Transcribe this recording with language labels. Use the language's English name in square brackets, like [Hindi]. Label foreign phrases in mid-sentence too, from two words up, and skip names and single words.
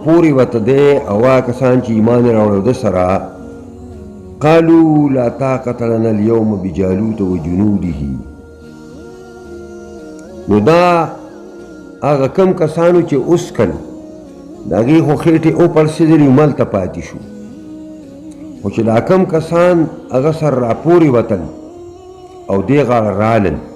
[Pashto] پوری وته دی او هغه کسان چې ایمان یې راوړی د سره [Arabic] قالوا لا طاقة لنا اليوم بجالوت وجنوده، [Pashto] نو دا هغه کم کسانو چې اوس کل د هغې خو خېټې وپړسېدلې ملته پاتې شو، خو چې دا کم کسان هغه سره راپورې وتل او دې غاړه رالل.